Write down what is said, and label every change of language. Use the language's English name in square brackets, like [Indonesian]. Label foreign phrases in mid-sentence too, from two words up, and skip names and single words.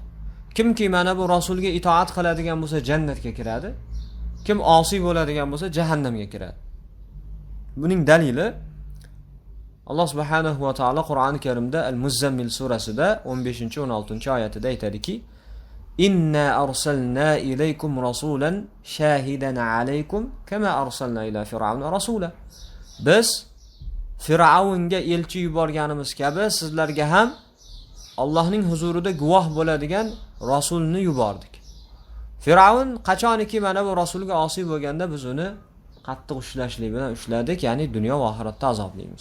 [Uzbek] Kimki mana bu rasulga itoat qiladigan bo'lsa jannatga kiradi, kim osiy bo'ladigan bo'lsa jahannamga kiradi. Buning dalili Alloh subhanahu va taolo Qur'oni Karimda Al-Muzzammil surasida 15-16 oyatida aytadiki: [Arabic] "إنا أرسلنا إليكم رسولا شاهدا عليكم كما أرسلنا إلى فرعون رسولا." [Uzbek] Biz Fir'avnga elchi yuborganimiz kabi sizlarga ham Allohning huzurida guvoh bo'ladigan rasulni yubordik. Fir'avn qachoniki mana bu rasulga osiy bo'lganda biz uni qattiq ushlashlik bilan ushladik, ya'ni dunyo va oxiratda azoblaymiz.